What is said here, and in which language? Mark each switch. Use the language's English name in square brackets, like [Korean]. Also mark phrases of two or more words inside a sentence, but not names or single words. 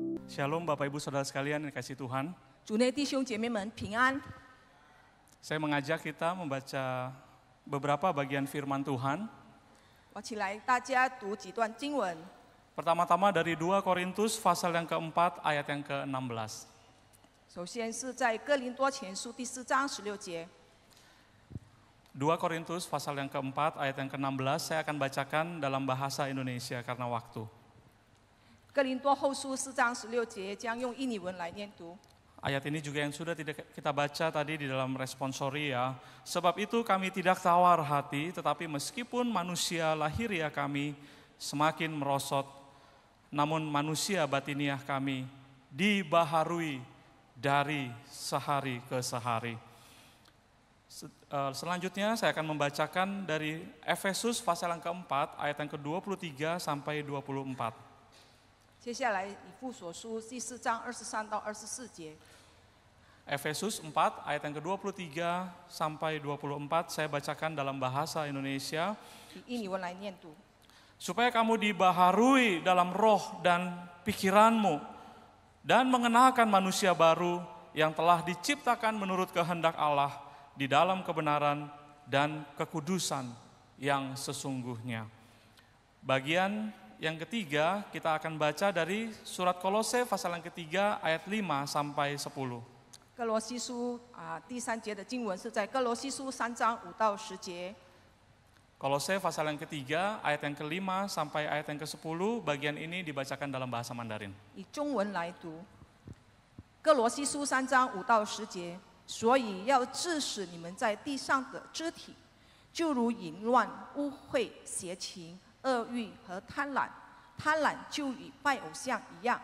[Indonesian] Shalom Bapak Ibu Saudara sekalian yang dikasihi Tuhan. [Chinese] 主内弟兄姐妹们平安。 [Indonesian] Saya mengajak kita membaca beberapa bagian firman Tuhan. [Chinese] 我起来，大家读几段经文。 [Indonesian] Pertama-tama dari 2 Korintus pasal yang keempat ayat yang ke-16. [Chinese] 首先是在哥林多前书第4章16节。 [Indonesian] 2 Korintus pasal yang keempat ayat yang ke-16 saya akan bacakan dalam bahasa Indonesia karena waktu. [Chinese] 哥林多后书4章16节将用印尼文来念读。 [Indonesian] Ayat ini juga yang sudah kita baca tadi di dalam responsori ya. Sebab itu kami tidak tawar hati, tetapi meskipun manusia lahiriah kami semakin merosot, namun manusia batiniah kami dibaharui dari sehari ke sehari. Selanjutnya saya akan membacakan dari Efesus pasal yang keempat ayat yang ke-23 sampai 24. [Chinese] 接下来以弗所书第4章23到24节。 [Indonesian] Efesus 4 ayat yang ke-23 sampai 24 saya bacakan dalam bahasa Indonesia. [Chinese] 以印尼文来念读。 [Indonesian] Supaya kamu dibaharui dalam roh dan pikiranmu dan mengenalkan manusia baru yang telah diciptakan menurut kehendak Allah di dalam kebenaran dan kekudusan yang sesungguhnya. Bagian yang ketiga kita akan baca dari surat Kolose pasal yang ketiga ayat 5 sampai 10. [Chinese] 哥罗西书第3节的经文是在哥罗西书3章5到10节。 [Indonesian] Kolose pasal yang ketiga ayat yang ke-5 sampai ayat yang ke-10 bagian ini dibacakan dalam bahasa Mandarin. [Chinese] 以中文来读。哥罗西书3章5到10节，所以要致使你们在地上的肢体，就如淫乱、污秽、邪情、恶欲和贪婪，贪婪就与拜偶像一样。